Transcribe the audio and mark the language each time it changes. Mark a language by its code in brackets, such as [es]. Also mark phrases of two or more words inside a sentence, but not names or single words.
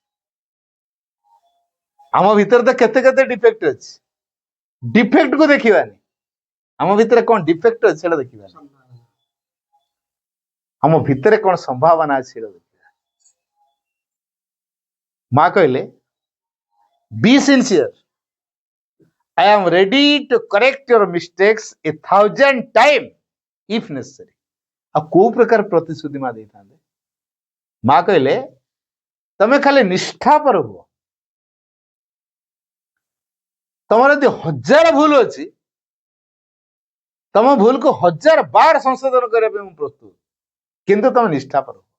[or] ଆମ ଭିତରେ ତ କେତେ କେତେ ଡିଫେକ୍ଟ ଅଛି, ଡିଫେକ୍ଟ କୁ ଦେଖିବାନି। ଆମ ଭିତରେ କଣ ଡିଫେକ୍ଟ ଅଛି ସେଟା ଦେଖିବାନି, ଆମ ଭିତରେ କଣ ସମ୍ଭାବନା ଅଛି ସେଟା ଦେଖିବା। ମା କହିଲେ [en] be sincere. I am ready to correct your mistakes 1,000 times if necessary. [or] ଆଉ କୋଉ ପ୍ରକାର ପ୍ରତିଶ୍ରୁତି ମା ଦେଇଥାନ୍ତେ? ମା କହିଲେ ତମେ ଖାଲି ନିଷ୍ଠାପର ହୁଅ। ତମର ଯଦି 1000 ଭୁଲ ଅଛି, ତମ ଭୁଲକୁ 1000 ବାର ସଂଶୋଧନ କରିବା ପାଇଁ ମୁଁ ପ୍ରସ୍ତୁତ, କିନ୍ତୁ ତମେ ନିଷ୍ଠାପର ହୁଅ।